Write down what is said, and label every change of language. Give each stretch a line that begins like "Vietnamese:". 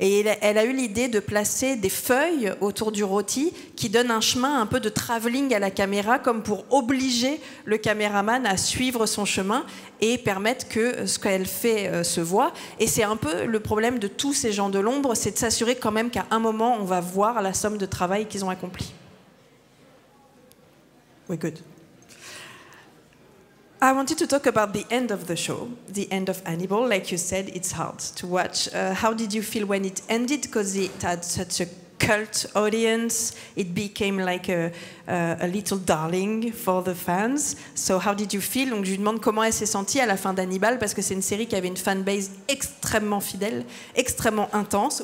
French: Et elle a eu l'idée de placer des feuilles autour du rôti qui donnent un chemin un peu de travelling à la caméra, comme pour obliger le caméraman à suivre son chemin et permettre que ce qu'elle fait se voit. Et c'est un peu le problème de tous ces gens de l'ombre, c'est de s'assurer quand même qu'à un moment, on va voir la somme de travail qu'ils ont accompli.
English: We're good. I wanted to talk about the end of the show, the end of Hannibal. Like you said, it's hard to watch. How did you feel when it ended? Because it had such a cult audience. It became like a little darling for the fans. So how did you feel?
French: Donc je lui demande comment elle s'est sentie à la fin d'Hannibal, parce que c'est une série qui avait une fanbase extrêmement fidèle, extrêmement intense.